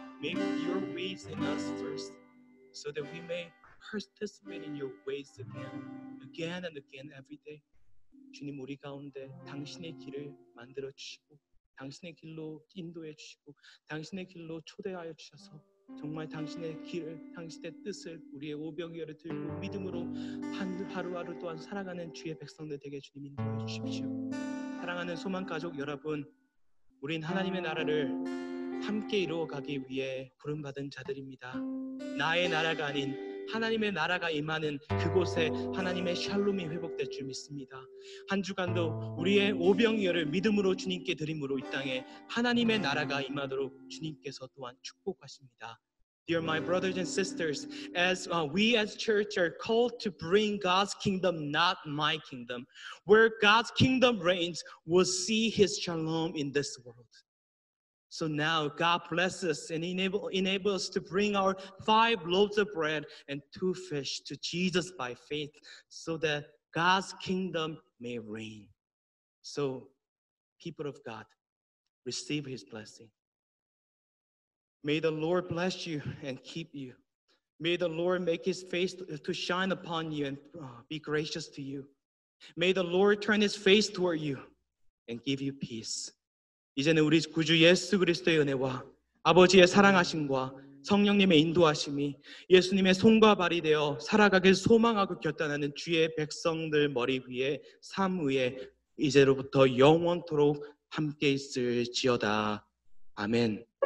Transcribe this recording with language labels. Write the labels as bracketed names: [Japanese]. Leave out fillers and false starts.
[English] Make your ways in us first, so that we may participate in your ways again and again every day. [Korean] 주님, 우리 가운데 당신의 길을 만들어 주시고, 당신의 길로 인도해 주시고, 당신의 길로 초대하여 주셔서 정말 당신의 길을, 당신의 뜻을 우리의 오병이어를 들고 믿음으로 하루하루 또한 살아가는 주의 백성들 되게 주님 인도해 주십시오. 사랑하는 소망 가족 여러분, 우린 하나님의 나라를 함께 이루어가기 위해 부름받은 자들입니다. 나의 나라가 아닌 하나님의 나라가 임하는 그곳에 하나님의 샬롬이 회복될 줄 믿습니다. 한 주간도 우리의 오병이어를 믿음으로 주님께 드림으로 이 땅에 하나님의 나라가 임하도록 주님께서 또한 축복하십니다. [English] Dear my brothers and sisters, as we as church are called to bring God's kingdom, not my kingdom, where God's kingdom reigns, we'll see His shalom in this world. So now God bless us and enable us to bring our 5 loaves of bread and 2 fish to Jesus by faith, so that God's kingdom may reign. So, people of God, receive His blessing. May the Lord bless you and keep you. May the Lord make His face to shine upon you and be gracious to you. May the Lord turn His face toward you and give you peace. [Korean] 이제는 우리 구주 예수 그리스도의 은혜와 아버지의 사랑하심과 성령님의 인도하심이 예수님의 손과 발이 되어 살아가길 소망하고 결단하는 주의 백성들 머리 위에 삶 위에 이제로부터 영원토록 함께 있을지어다. 아멘.